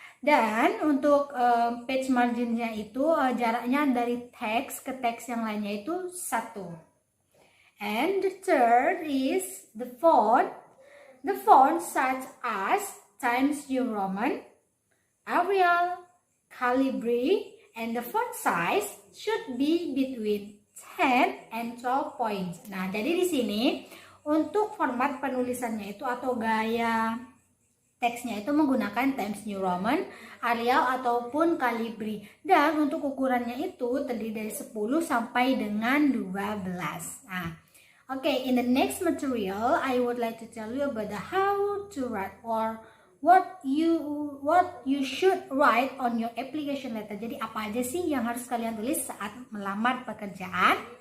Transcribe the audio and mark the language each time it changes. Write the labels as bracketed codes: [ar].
[id] Dan untuk page marginnya itu jaraknya dari teks ke teks yang lainnya itu 1. [en] And the third is the font. The font such as Times New Roman, Arial, Calibri, and the font size should be between 10 and 12 points. [id] Nah, jadi di sini Untuk format penulisannya itu atau gaya teksnya itu menggunakan Times New Roman, Arial ataupun Calibri. Dan untuk ukurannya itu terdiri dari 10 sampai dengan 12. [en] Nah, okay, in the next material, I would like to tell you about the how to write or what you should write on your application letter. [id] Jadi apa aja sih yang harus kalian tulis saat melamar pekerjaan?